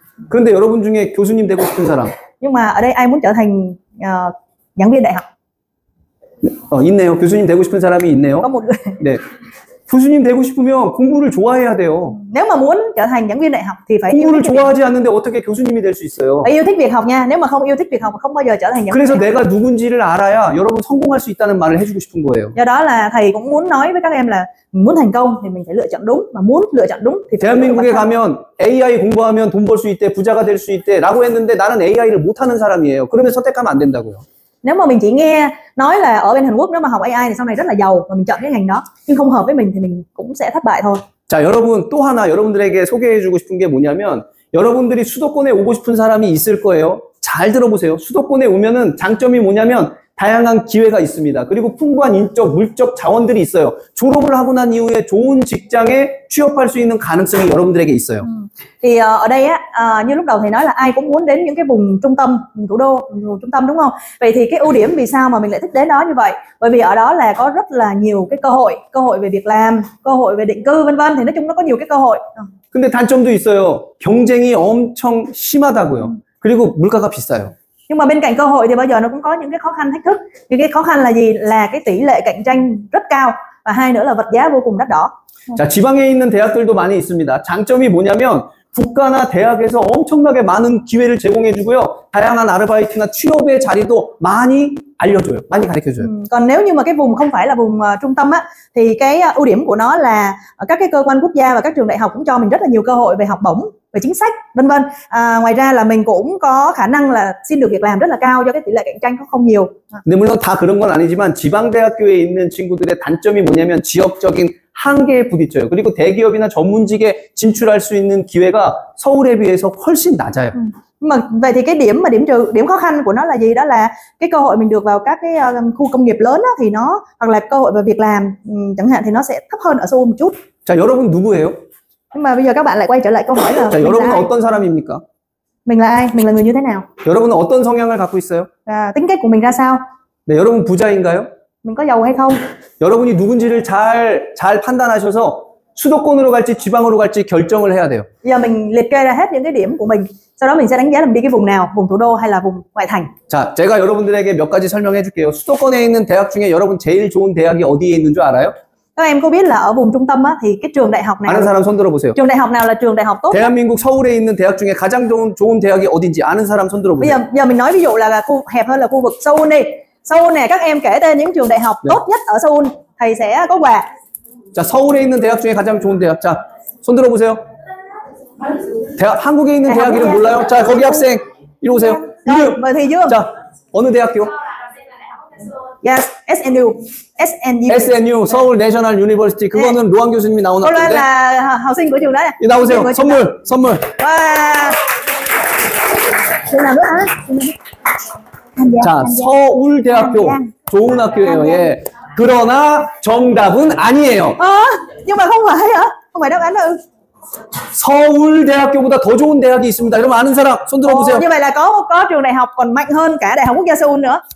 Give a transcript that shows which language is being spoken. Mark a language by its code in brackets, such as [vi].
[ko] 그런데 여러분 중에 교수님 되고 싶은 사람? [vi] Nhưng mà ở đây ai muốn trở thành giảng viên đại học? [ko] 있네요. 교수님 되고 싶은 사람이 있네요. [vi] Có một người. [ko] 네. 교수님 되고 싶으면 공부를 좋아해야 돼요. [vi] Nếu mà muốn trở thành giảng viên đại học thì phải [ko] 공부를 좋아하지 않는데 어떻게 교수님이 될 수 있어요? [vi] phải yêu thích việc học nha. Nếu mà không yêu thích việc học không bao giờ trở thành giảng viên. [ko] 그래서 내가 누군지를 알아야 여러분 성공할 수 있다는 말을 해주고 싶은 거예요. [vi] Do đó là thầy cũng muốn nói với các em là muốn thành công thì mình phải lựa chọn đúng, mà muốn lựa chọn đúng thì phải [ko] 대한민국에 가면 AI 공부하면 돈 벌 수 있대, 부자가 될 수 있대라고 했는데 나는 AI를 못하는 사람이에요. 그러면 선택하면 안 된다고요. [vi] Nếu mà mình chỉ nghe nói là ở bên Hàn Quốc nếu mà học AI thì sau này rất là giàu và mình chọn cái ngành đó, nhưng không hợp với mình thì mình cũng sẽ thất bại thôi. [ko] 자, 여러분 또 하나 여러분들에게 소개해주고 싶은 게 뭐냐면 여러분들이 수도권에 오고 싶은 사람이 있을 거예요. 잘 들어보세요. 수도권에 오면은 장점이 뭐냐면 다양한 기회가 있습니다. 그리고 풍부한 인적, 물적 자원들이 있어요. 졸업을 하고 난 이후에 좋은 직장에 취업할 수 있는 가능성이 여러분들에게 있어요. [vi] Thì ở đây á, như lúc đầu thầy nói là ai cũng muốn đến những cái vùng trung tâm, vùng thủ đô, vùng trung tâm, đúng không? Vậy thì cái ưu điểm vì sao mà mình lại thích đến đó như vậy? Bởi vì ở đó là có rất là nhiều cái cơ hội về việc làm, cơ hội về định cư vân vân, thì nói chung nó có nhiều cái cơ hội. [ko] 근데 단점도 있어요. 경쟁이 엄청 심하다고요. 그리고 물가가 비싸요. [vi] Nhưng mà bên cạnh cơ hội thì bao giờ nó cũng có những cái khó khăn thách thức. Những cái khó khăn là gì? Là cái tỷ lệ cạnh tranh rất cao, và hai nữa là vật giá vô cùng đắt đỏ. [ko] 자, 지방에 있는 대학들도 많이 있습니다. 장점이 뭐냐면 국가나 대학에서 엄청나게 많은 기회를 제공해주고요. 다양한 아르바이트나 취업의 자리도 많이 알려줘요. 많이 가르쳐줘요. [vi] Còn nếu như mà cái vùng không phải là vùng trung tâm á, thì cái ưu điểm của nó là các cái cơ quan quốc gia và các trường đại học cũng cho mình rất là nhiều cơ hội về học bổng, về chính sách, vân vân. Ngoài ra là mình cũng có khả năng là xin được việc làm rất là cao do cái tỷ lệ cạnh tranh không nhiều. [ko] 근데 물론 다 그런 건 아니지만 지방 대학교에 있는 친구들의 단점이 뭐냐면 지역적인 한계에 부딪혀요. 그리고 대기업이나 전문직에 진출할 수 있는 기회가 서울에 비해서 훨씬 낮아요. [vi] Mà vậy thì cái điểm khó khăn của nó là gì? Đó là cái cơ hội mình được vào các cái khu công nghiệp lớn á, thì nó, hoặc là cơ hội về việc làm chẳng hạn, thì nó sẽ thấp hơn ở Seoul một chút. [ko] 자, 여러분 누구예요? [vi] Nhưng mà bây giờ các bạn lại quay trở lại câu hỏi là [ko] 자, 여러분은 어떤 사람입니까? [vi] Mình là ai? Mình là người như thế nào? [ko] 여러분은 어떤 성향을 갖고 있어요? [vi] Tính cách của mình ra sao? [ko] 네, 여러분 부자인가요? [vi] Mình có giàu hay không? [ko] 여러분이 누군지를 잘 판단하셔서 수도권으로 갈지 지방으로 갈지 결정을 해야 돼요. [vi] Giờ mình liệt kê ra hết những cái điểm của mình. Sau đó mình sẽ đánh giá là mình đi cái vùng nào, vùng thủ đô hay là vùng ngoại thành. [ko] 자, 제가 여러분들에게 몇 가지 설명해 줄게요. 수도권에 있는 대학 중에 여러분 제일 좋은 대학이 어디에 있는 줄 알아요? [vi] Các em có biết là ở vùng trung tâm á, thì cái trường đại học nào? [ko] 아는 사람 손 들어보세요. [vi] Trường đại học nào là trường đại học tốt? [ko] 대한민국 서울에 있는 대학 중에 가장 좋은 대학이 어딘지 아는 사람 손 들어보세요. [vi] Bây giờ mình nói ví dụ là khu hẹp hơn là khu vực Seoul đi. Seoul này, các em kể tên những trường đại học tốt nhất ở Seoul, thầy sẽ có quà. [ko] 자, 서울에 있는 대학 중에 가장 좋은 대학. 자, 손 들어보세요. 한국에 있는 대학 이름 몰라요? 자, 거기 학생 이리 오세요. 이름. [vi] Mời Thùy Dương. [ko] 자, 어느 대학교? [en] Yes, SNU. [ko] SNU, 서울 내셔널 유니버시티. 그거는 로한 교수님이 나온 [vi] Cô Loan [ko] 학교인데. [vi] là học sinh của trường đó. [ko] 나오세요. 선물. [vi] Wow. Trường nào nữa hả? [ko] 자, 서울대학교 좋은 학교예요. 예. 그러나 정답은 아니에요. [vi] Nhưng mà không phải hả? Không phải đáp án là [ko] 서울대학교보다 더 좋은 대학이 있습니다. 여러분 아는 사람 손 들어보세요. [vi] Như vậy là có trường đại học còn mạnh hơn cả Đại học Quốc gia Seoul nữa.